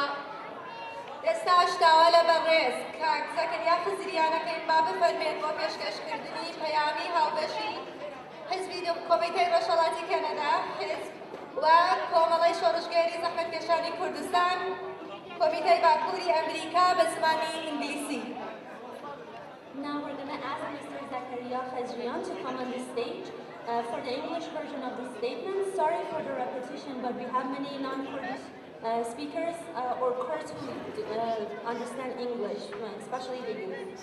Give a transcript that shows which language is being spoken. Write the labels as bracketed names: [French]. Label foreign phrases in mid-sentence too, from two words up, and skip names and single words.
[Central Kurdish] ئێستاش داوا لە بەڕێز کاک زەکەریا خزریانەکەین با بفەرمێت بۆ پێشکەشکردنی پەیامی هاوبەشی حزبی کۆمیتەی ڕۆژهەڵاتی کەنەدا حزب و کۆمەڵەی شۆڕژگێری زەحمەتکێشانی کوردستان کۆمیتەی باکووری ئەمریکا بە زمانی ئینگلیسی. [English] Now we're going to ask Mr. Zakaria Khazrian to come on the stage for the English version of the statement. Sorry for the repetition, but we have many non-Kurdish speakers or Kurds who understand English, especially the youth.